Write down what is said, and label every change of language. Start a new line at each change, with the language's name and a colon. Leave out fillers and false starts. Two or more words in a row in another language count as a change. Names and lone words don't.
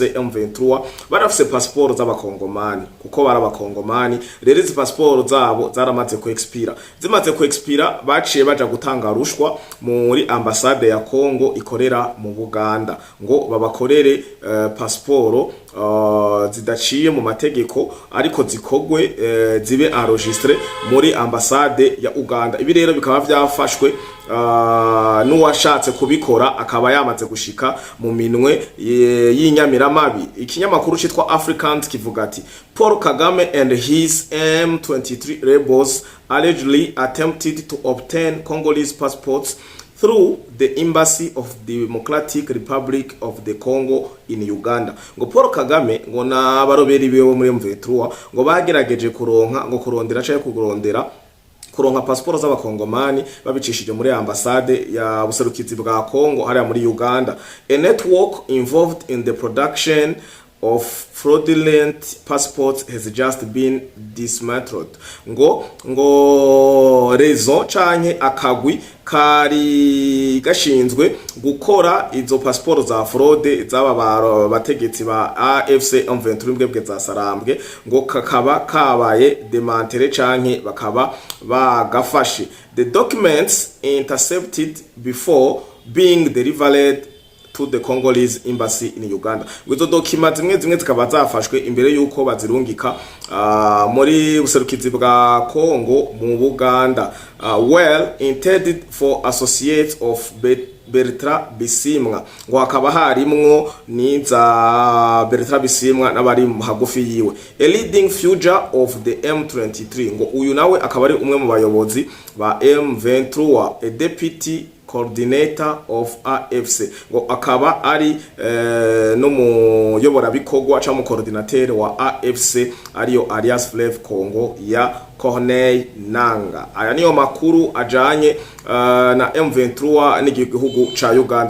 Rundi: M23 barafise passport z'abakongomani kuko barabakongomani rero izi passport zabo zaramaze ku expire zimaze ku expire baciye baja gutanga rushwa muri ambassade ya Congo ikorera mu Buganda ngo babakorere passport zidaciye mu mategeko ariko zikogwe zibe enregistré muri ambassade ya Uganda ibi rero bikaba byafashwe n'uwashatse kubikora akaba yamaze gushika mu minwe y'inyamiramabi ikinyamakuru citwa Africans kivuga ati
English: Paul Kagame and his M23 rebels allegedly attempted to obtain Congolese passports through the embassy of the Democratic Republic of the Congo in Uganda
Rundi: ngo Paul Kagame ngo nabaroberi biwe muri M23 ngo bagerageje kuronka ngo kurondera cyangwa kuronka passport z'abakongomani babicishije muri ambassade ya buserukizi bwa Congo hariya muri Uganda
English: a network involved in the production of fraudulent passports has just been dismantled
Rundi: ngo rezo canke akagwi kari gashinzwe gukora izo passport za fraude z'aba bategetsi ba AFC M23 mbwebwe za sarambwe ngo kakaba kabaye demantere canke bakaba bagafashe
English: the documents intercepted before being delivered to the Congolese embassy in Uganda.
Rundi: Wizo documents zimwe zikaba zafashwe imbere yuko bazirungika muri buserukizi bwa Congo mu Buganda
English: well intended for associates of Bertrand Bisimwa
Rundi: ngo hakaba harimwo niza Bertrand Bisimwa n'abari hagufi yiwe
English: a leading figure of the M23
Rundi: ngo uyu nawe akaba ari umwe mu bayobozi ba M23
English: a deputy coordinator of AFC
Rundi: ngo akaba ari no muyobora bikogwa cha mu coordinateur wa AFC ariyo Alliance Fleuve Congo ya Corneille Nanga. Aya niyo makuru ajanye na M23 n'igihugu ca Uganda.